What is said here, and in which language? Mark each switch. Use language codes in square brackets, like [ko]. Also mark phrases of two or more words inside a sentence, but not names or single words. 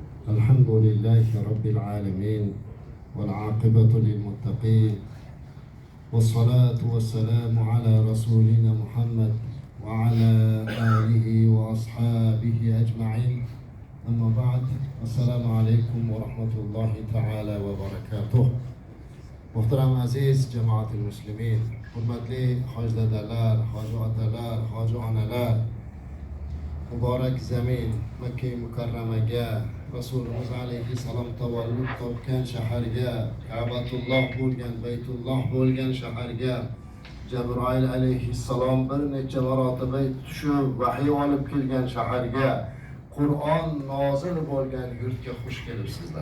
[ar] الحمد لله رب العالمين والعاقبة للمتقين والصلاة والسلام على رسولنا محمد وعلى آله وأصحابه أجمعين. أما بعد، السلام عليكم ورحمة الله تعالى وبركاته. [uz] Muhtaram aziz cemaat-i muslimin, hurmatli hoji dadalar, hoji otalar, hoji onalar, muborak zamin Makka-i Mukarramaga, Rasulimiz alayhissalom tavallud topgan shaharga, Ka'batulloh bo'lgan, Baytulloh bo'lgan shaharga Jabroil alayhissalom bir necha marotaba tushib vahiy olib kelgan shaharga, Qur'on nozil bo'lgan yurtga xush kelibsizlar.